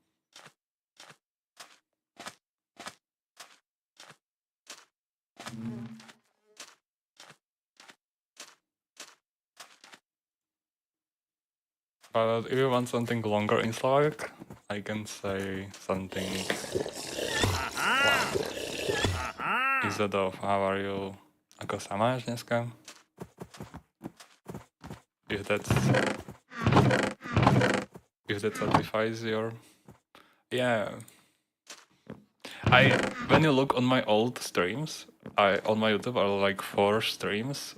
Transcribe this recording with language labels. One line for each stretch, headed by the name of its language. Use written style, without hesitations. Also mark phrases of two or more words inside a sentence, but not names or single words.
English: But if you want something longer in Slovak, I can say something instead of how are you,
Slovak: ako sa máš dneska?
English: If that satisfies your... Yeah. When you look on my old streams, on my YouTube are like 4 streams.